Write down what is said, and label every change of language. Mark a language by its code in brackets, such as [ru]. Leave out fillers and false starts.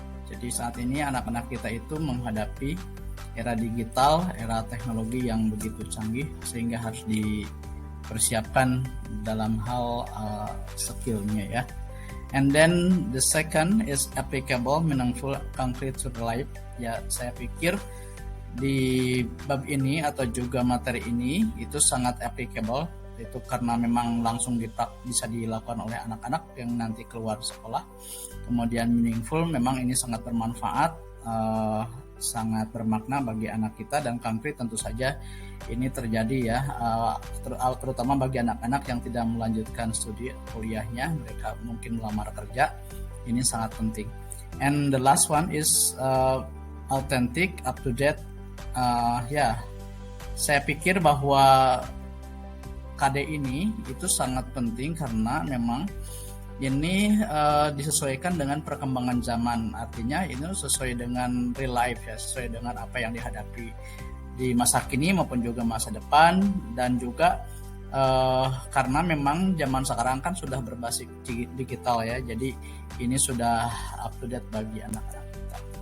[id] Jadi saat ini anak-anak kita itu menghadapi era digital, era teknologi yang begitu canggih sehingga harus dipersiapkan dalam hal skillnya ya. [en] And then the second is applicable, meaningful, concrete to life. [id] Ya, saya pikir di bab ini atau juga materi ini itu sangat applicable, itu karena memang langsung bisa dilakukan oleh anak-anak yang nanti keluar sekolah. Kemudian meaningful, memang ini sangat bermanfaat, sangat bermakna bagi anak kita, dan konkret tentu saja ini terjadi ya, terutama bagi anak-anak yang tidak melanjutkan studi kuliahnya, mereka mungkin melamar kerja, ini sangat penting. [en] And the last one is authentic, up to date. [id] Saya pikir bahwa KD ini itu sangat penting karena memang ini disesuaikan dengan perkembangan zaman. Artinya ini sesuai dengan real life ya, sesuai dengan apa yang dihadapi di masa kini maupun juga masa depan, dan juga karena memang zaman sekarang kan sudah berbasis digital ya, jadi ini sudah up to date bagi anak-anak kita.